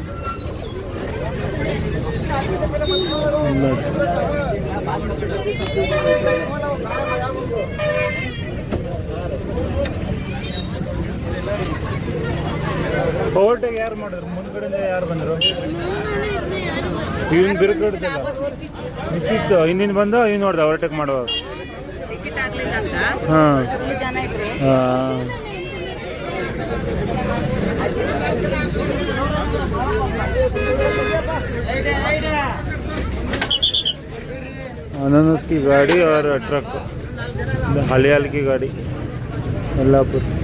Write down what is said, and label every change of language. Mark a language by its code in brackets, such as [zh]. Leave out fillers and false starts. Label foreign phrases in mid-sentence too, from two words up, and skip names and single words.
[kn] ಓವರ್ಟೇಕ್ ಯಾರು ಮಾಡಿದ್ರು? ಮುಂದ್ಗಡೆಯಿಂದ ಯಾರು ಬಂದರು? ಇವನ್ ಬಿರುಕಡ್ತಿಲ್ಲ, ನಿಂತಿತ್ತು, ಹಿಂದಿನ ಬಂದು ಇವ್ನು ನೋಡ್ದ ಓವರ್ಟೇಕ್ ಮಾಡುವಾಗ. [hi] अनानस की गाड़ी और ट्रक, हलियाल की गाड़ी, यल्लापुर.